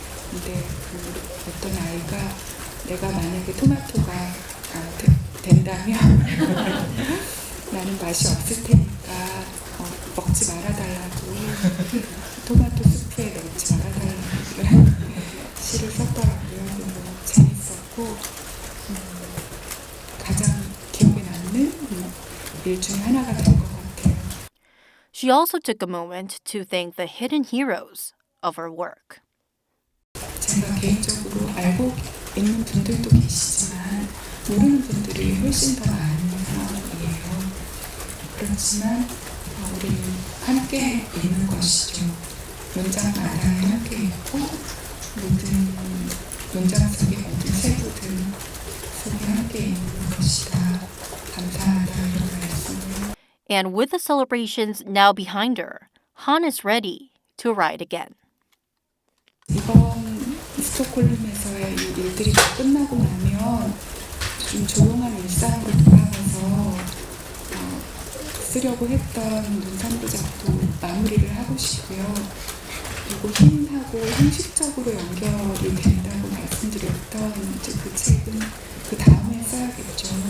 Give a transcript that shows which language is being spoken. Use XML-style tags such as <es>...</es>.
<ko>근데 어떤 아이가 내가 만약에 토마토가 된다면 나는 맛이 없을 테니까 먹지 말아달라고 토마토 수프에 넣지 말아달라고 시를 썼더라고요. 너무 재밌었고 가장 기억에 남는 일 중에 하나가 된 것 같아요.</ko> <en>She also took a moment to thank the hidden heroes of her work.</en> <ko>제가 개인적으로 알고 있는 분들도 계시지만 모르는 분들이 훨씬 더 많은 상황이에요. 그렇지만 우리는 함께 있는 것이죠. 문장마다 함께 있고 모든 문장 속의 모든 세부들 속에 함께 있는 것이다. 감사하다 이런 말씀을.</ko> <en>And with the celebrations now behind her, Han is ready to write again.</en> <ko>이번 스톡홀름에서의 이 일들이 다 끝나고 나면 좀 조용한 일상으로 돌아가서 쓰려고 했던 눈산부작도 마무리를 하고 싶고요. 그리고 힘하고 형식적으로 연결이 된다고 말씀드렸던 이제 그 책은 그 다음에 써야겠죠.</ko>